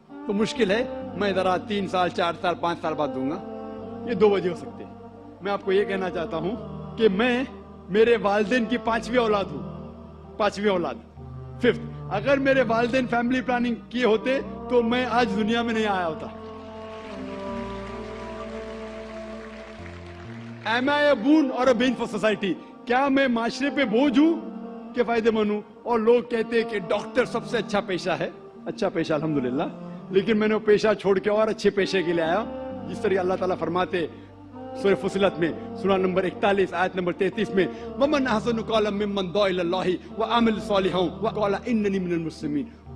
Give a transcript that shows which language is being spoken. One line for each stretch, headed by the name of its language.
Urdu: تو مشکل ہے میں ذرا 3 سال 4 سال 5 سال بعد دوں گا. یہ 2 وجہ ہو سکتے ہیں. میں آپ کو یہ کہنا چاہتا ہوں کہ میں میرے والدین کی 5ویں اولاد ہوں. 5ویں اولاد 5th. اگر میرے والدین فیملی پلاننگ کیے ہوتے تو میں آج دنیا میں نہیں آیا ہوتا.
English: Am I a boon or a bane for society?
Urdu: کیا میں معاشرے پہ بوجھ ہوں کہ فائدہ مند ہوں؟ اور لوگ کہتے ہیں کہ ڈاکٹر سب سے اچھا پیشہ ہے. اچھا پیشہ الحمدللہ, لیکن میں نے وہ پیشہ چھوڑ کے اور اچھے پیشے کے لیے آیا. جس طرح اللہ تعالیٰ فرماتے سورہ فصلت میں سورہ نمبر 41 آیت نمبر 33 میں
Arabic: وَمَنْ أَحْسَنُ قَوْلًا مِّمَّنْ دَعَا إِلَى اللَّهِ وَعَمِلَ صَالِحًا وَقَالَ إِنَّنِي مِنَ الْمُسْلِمِينَ.